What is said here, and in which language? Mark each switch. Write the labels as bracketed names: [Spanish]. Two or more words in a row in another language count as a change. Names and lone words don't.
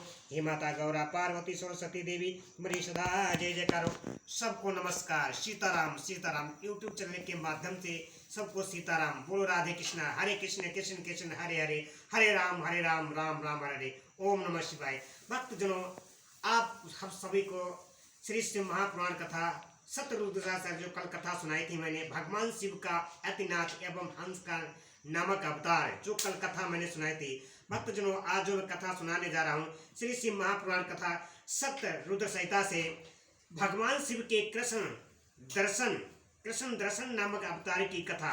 [Hindi] हे माता गौरा पार्वती सरस्वती देवी तुम्हारी सदा जय जयकार हो। सबको नमस्कार। सीताराम सीताराम यूट्यूब चैनल के माध्यम से सबको सीताराम। बोलो राधे कृष्णा हरे कृष्ण कृष्ण कृष्ण हरे हरे हरे राम राम राम हरे। ओम नमः शिवाय। भक्तजनों आप हम सभी को श्री शिव महापुराण कथा सतरुद्र जो कल कथा सुनाई थी मैंने भगवान शिव का अतिनाथ एवं हंस का नामक अवतार जो कल कथा मैंने सुनाई थी। भक्तजनों आज जो मैं कथा सुनाने जा रहा हूँ श्री शिव महापुराण कथा सत्य रुद्र संहिता से भगवान शिव के कृष्ण दर्शन नामक अवतार की कथा।